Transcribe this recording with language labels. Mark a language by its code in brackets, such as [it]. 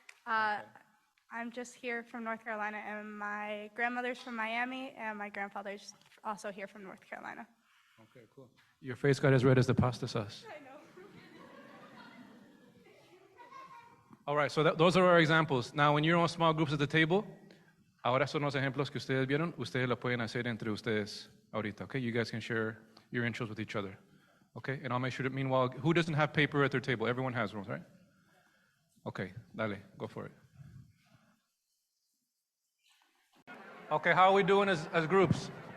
[en] I'm just here from North Carolina, and my grandmother's from Miami, and my grandfather's also here from North Carolina. Okay, cool. Your face got as red as the pasta sauce. I know. All right, so those are our examples. Now, when you're on small groups at the table, [es] ahora son los ejemplos que ustedes vieron. Ustedes lo pueden hacer entre ustedes ahorita, okay? [en] You guys can share your intros with each other, okay? And I'll make sure that, meanwhile, who doesn't have paper at their table? Everyone has one, right? Okay, dale, go for it. Okay, how are we doing as groups?